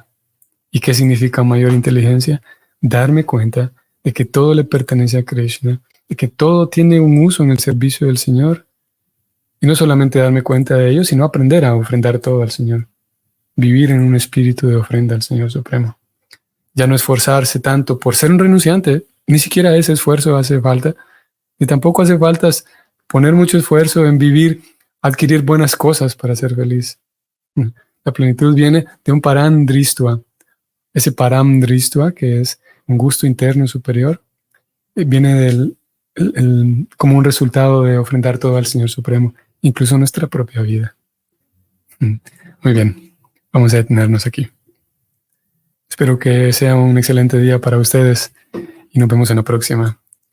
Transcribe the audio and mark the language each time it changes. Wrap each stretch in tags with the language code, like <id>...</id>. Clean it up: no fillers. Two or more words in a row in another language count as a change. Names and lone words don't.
<es>¿Y qué significa mayor inteligencia? Darme cuenta de que todo le pertenece a Krishna, de que todo tiene un uso en el servicio del Señor, y no solamente darme cuenta de ello, sino aprender a ofrendar todo al Señor, vivir en un espíritu de ofrenda al Señor Supremo. Ya no esforzarse tanto por ser un renunciante, ni siquiera ese esfuerzo hace falta, ni tampoco hace falta poner mucho esfuerzo en vivir, adquirir buenas cosas para ser feliz. La plenitud viene de un</es> <sa>परं दृष्ट्वा.</sa> <es>Ese</es> <sa>परं दृष्ट्वा,</sa> <es>que es un gusto interno superior, viene como un resultado de ofrendar todo al Señor Supremo, incluso nuestra propia vida. Muy bien, vamos a detenernos aquí. Espero que sea un excelente día para ustedes y nos vemos en la próxima.</es>